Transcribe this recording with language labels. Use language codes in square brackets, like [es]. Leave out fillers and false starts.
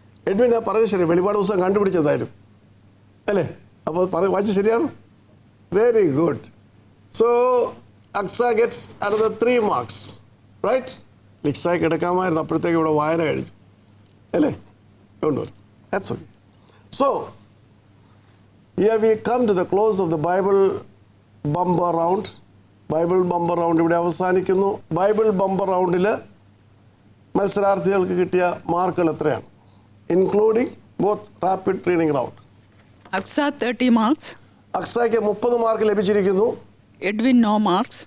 [ml] Edwin പറഞ്ഞത് ശരി, വെളിപാട് പുസ്തകം കണ്ടുപിടിച്ചതായാലും അല്ലേ? അപ്പോൾ വായിച്ച ശരിയാണ്. [en] Very good. So Aksa gets another 3 marks, right? [ml] ലിക്സായി കിടക്കാമായിരുന്നു, അപ്പോഴത്തേക്ക് ഇവിടെ വായന കഴിഞ്ഞു അല്ലേ? [en] That's okay. So here we come to the close of the Bible bumper round. [ml] Bible bumper round ഇവിടെ അവസാനിക്കുന്നു. ബൈബിൾ ബമ്പർ റൗണ്ടിൽ മത്സരാർത്ഥികൾക്ക് കിട്ടിയ മാർക്കുകൾ എത്രയാണ്, [en] Including both rapid reading round? Aksa 30 marks. [ml] അക്സയ്ക്ക് 30 mark ലഭിച്ചിരിക്കുന്നു. [en] Edwin no marks.